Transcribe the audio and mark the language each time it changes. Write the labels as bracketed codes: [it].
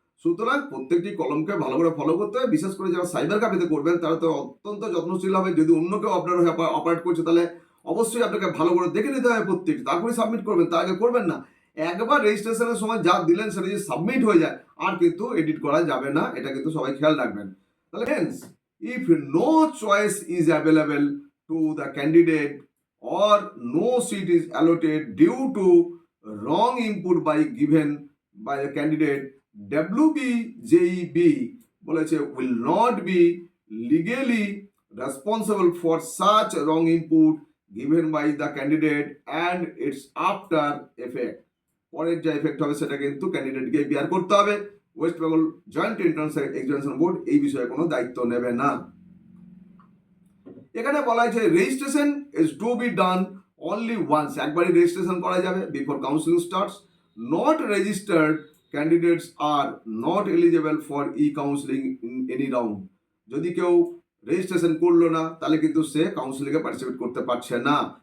[bn] সুতরাং প্রত্যেকটি কলমকে ভালো করে ফলো করতে হবে, বিশেষ করে যারা সাইবার ক্যাফেতে করবেন তারা তো অত্যন্ত যত্নশীল হবে। যদি অন্য কেউ আপনার হয়ে অপারেট করছে তাহলে অবশ্যই আপনাকে ভালো করে দেখে নিতে হবে প্রত্যেকটি, তারপরে সাবমিট করবেন, তার আগে করবেন না। একবার রেজিস্ট্রেশনের সময় যা দিলেন সেটা যদি সাবমিট হয়ে যায় আর কিন্তু এডিট করা যাবে না, এটা কিন্তু সবাই খেয়াল রাখবেন। [en] তাহলে hence if no choice is available to the candidate or no seat is allotted due to wrong input given by the candidate, WBJEB বলেছে will not be legally responsible for such wrong input given by the candidate and its after effect, [bn] পরের যে effect হবে সেটা কিন্তু ক্যান্ডিডেটকে বিয়ার করতে হবে। West Bengal joint entrance examination board এই বিষয়ে কোনো দায়িত্ব নেবে না। এখানে বলা হয়েছে [en] registration is to be done only once, [bn] একবারই রেজিস্ট্রেশন করা যাবে [en] Before counselling starts. Not registered candidates are not eligible for the counselling in any round, [bn] যদি কেউ রেজিস্ট্রেশন করলো না তাহলে কিন্তু সে কাউন্সিলিংয়ে পার্টিসিপেট করতে পারছে না।